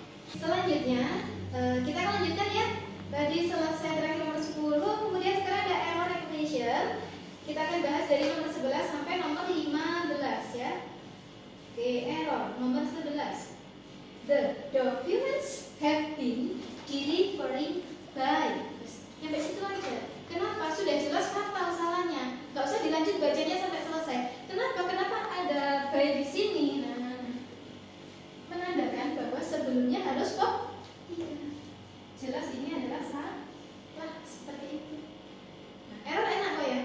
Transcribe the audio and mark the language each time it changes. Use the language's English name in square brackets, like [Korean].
[Indonesian] Selanjutnya kita akan lanjutkan ya. Tadi selesai terakhir nomor 10, kemudian sekarang ada error recognition. Kita akan bahas dari nomor 11 sampai nomor 15 ya. Oke, error nomor 11. [English] The documents have been delivering by. [Indonesian] Sampai situ aja. Kenapa? Sudah jelas fatal salahnya. Gak usah dilanjut bacanya sampai selesai. Kenapa ada by di sini? Nah, menandakan bahwa sebelumnya harus verb 3. Jelas ini adalah salah seperti itu. Nah, error enak kok ya.